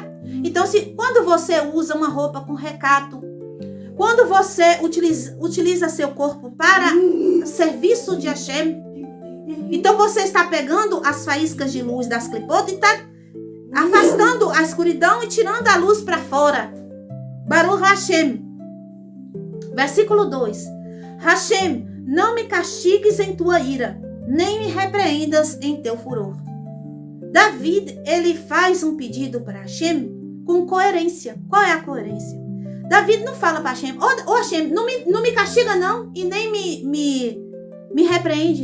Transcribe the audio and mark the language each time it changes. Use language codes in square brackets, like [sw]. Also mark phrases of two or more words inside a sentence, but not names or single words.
[pt] Então, quando você usa uma roupa com recato, quando você utiliza seu corpo para serviço de Hashem, então você está pegando as faíscas de luz das clipot e está afastando a escuridão e tirando a luz para fora. [he] ברוך השם. Versículo 2. [pt] Hashem, não me castigues em tua ira, nem me repreendas em teu furor. David, ele faz um pedido para Hashem com coerência. Qual é a coerência? David não fala para Hashem, Hashem, não me castiga não e nem me repreende.